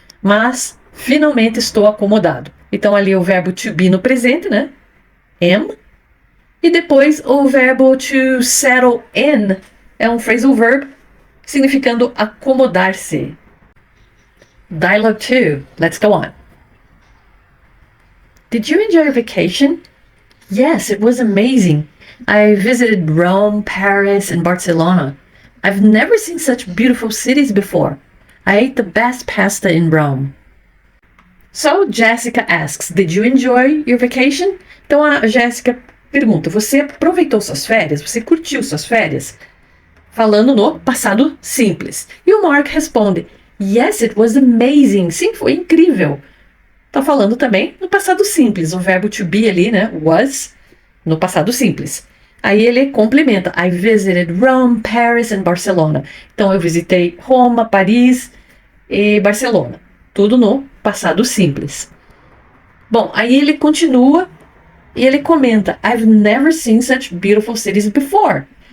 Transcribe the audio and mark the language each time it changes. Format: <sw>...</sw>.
<pt>Mas finalmente estou acomodado. Então ali o verbo to be no presente, né? Am. E depois o verbo to settle in é um phrasal verb significando acomodar-se.</pt> <en>Dialogue 2. Let's go on. Did you enjoy your vacation? Yes, it was amazing. I visited Rome, Paris, and Barcelona. I've never seen such beautiful cities before. I ate the best pasta in Rome. So Jessica asks, did you enjoy your vacation?</en> <pt>Então a Jessica pergunta, você aproveitou suas férias? Você curtiu suas férias? Falando no passado simples. E o Mark responde,</pt> <en>yes, it was amazing.</en> <pt>Sim, foi incrível. Tá falando também no passado simples, o verbo to be ali, né? Was, no passado simples. Aí ele complementa,</pt> <en>I visited Rome, Paris and Barcelona.</en> <pt>Então eu visitei Roma, Paris e Barcelona. Tudo no passado simples. Bom, aí ele continua e ele comenta,</pt> <en>I've never seen such beautiful cities before.</en>